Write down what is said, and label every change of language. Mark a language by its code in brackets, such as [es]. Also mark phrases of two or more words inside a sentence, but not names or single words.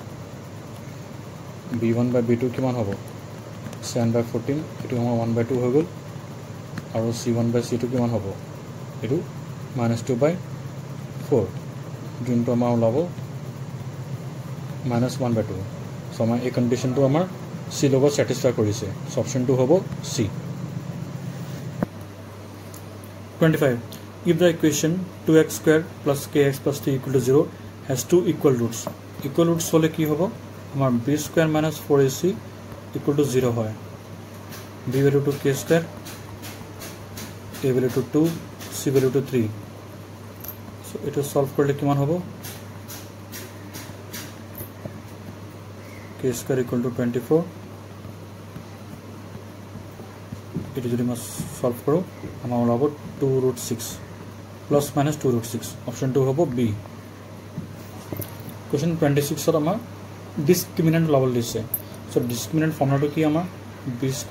[as] b1 বাই b2 কিমান হ'ব 7/14 এইটো আমাৰ 1/2 হৈ গ'ল আৰু c1 বাই c2 কিমান হ'ব এইটো -2/4 যোনটো আমাৰ ওলাব -1/2 সো আমাৰ এই কণ্ডিশ্যনটো আমাৰ c লগত ছেটিছফাই কৰিছে সো অপশ্যনটো হ'ব c [en] 25 if the equation 2x squared plus kx plus 3 equal to 0 has two equal roots [as] হলে কি হ'ব আমাৰ [en] b square minus 4ac equal to 0 হয় b value to k square a value to 2 c value to 3 so [as] এটা সলভ কৰিলে কিমান হ'ব [en] k square equal to 24 [as] এটা যদি মই সলভ কৰো আমাৰ ওলাব 2√6 [en] plus minus [as] 2√6 অপশ্যন 2 হ'ব b কোৱেশ্চন 26 ত আমাৰ ডিসক্ৰিমিনেন্ট ওলাব দিছে সো [en] discriminant formulaটো [as] কি আমাৰ b